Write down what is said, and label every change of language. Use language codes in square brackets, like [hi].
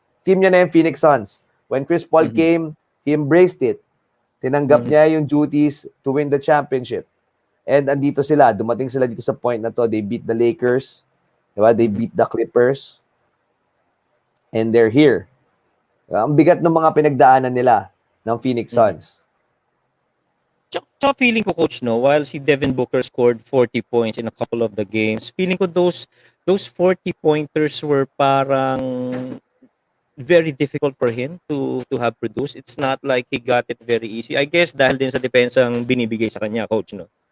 [tl] Team niya na yung Phoenix Suns. [en] When Chris Paul came, he embraced it. [tl] Tinanggap niya yung [en] duties to win the championship. [tl] And andito sila, dumating sila dito sa point na to, [en] they beat the Lakers, [tl] diba? [en] They beat the Clippers, and they're here. [tl] Ang bigat ng mga pinagdaanan nila ng Phoenix Suns. Tsaka feeling ko, [en] Coach, no, while si Devin Booker scored 40 points in a couple of the games, [tl] feeling ko [en] those 40-pointers were parang very difficult for him to have produced. It's not like he got it very easy. I guess [tl] dahil din sa depensang binibigay sa kanya, Coach, no?